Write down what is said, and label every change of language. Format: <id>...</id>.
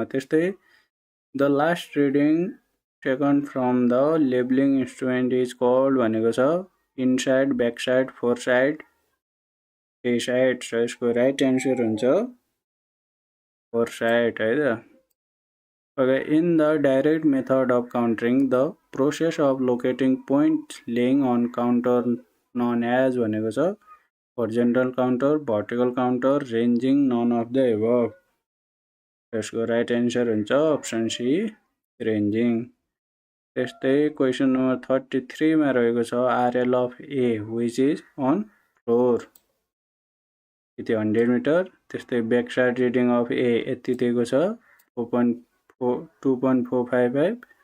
<ne>त्यस्तै</ne> <en>the last reading taken from the labeling instrument is called</en> <ne>भनेको छ</ne> <en>Inside, back side, fore side, a side.</en> <ne>यसको right answer हुन्छ four side है त.</ne> <en>Okay, in the direct method of countering, the process of locating point laying on counter known as</en> <ne>भनेको छ</ne> <en>horizontal counter, vertical counter, ranging, none of the above.</en> <ne>यसको right answer हुन्छ option C रेन्जिङ. त्यस्तै question number 33 मा रहेको छ</ne> <en>RL of A which is on floor</en> <ne>यति 100 metre. त्यस्तै back side reading of A यति दिएको छ 2.455.</ne>